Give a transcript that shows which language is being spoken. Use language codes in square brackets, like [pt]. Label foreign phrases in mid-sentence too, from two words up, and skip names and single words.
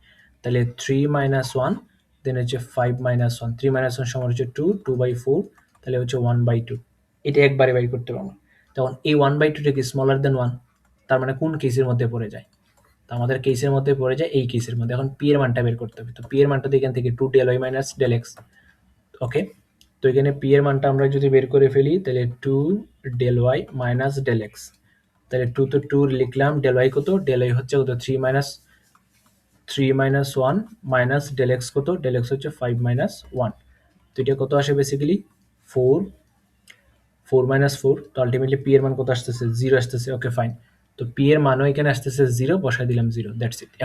[bn] তাহলে 3 মাইনাস 1, দেন হচ্ছে 5 মাইনাস 1, 3 মাইনাস 1 সমান হচ্ছে 2, 2/4, তাহলে হচ্ছে 1/2। এটা একবারে বাইর করতে হবে আমার। তখন এই 1/2টা কি [en] smaller than 1, [bn] তার মানে কোন কেসের মধ্যে পড়ে যায়? তো আমাদের কেসের মধ্যে পড়ে যায় এই কেসের মধ্যে। এখন পি এর মানটা বের করতে হবে। তো পি এর মানটা এখান থেকে 2 [en] del y minus del x. [bn] ওকে, তো এখানে পি এর মানটা আমরা যদি বের করে ফেলি, তাহলে 2 [en] del y minus del x. [bn] তাহলে 2 তো 2 লিখলাম, [en] del y [bn] কত, [en] del y [bn] হচ্ছে কত 3 মাইনাস 1 [en] minus del x [bn] কত, [en] del x [bn] হচ্ছে 5 মাইনাস 1। তো এটা কত আসে বেসিক্যালি 4 মাইনাস 4। তো আলটিমেটলি পি এর মান কত আসতেছে, 0 আসতেছে। [en] okay fine, [bn] তো পি এর মানও এখানে আসতেছে 0, বসাই দিলাম 0, [en] that's it.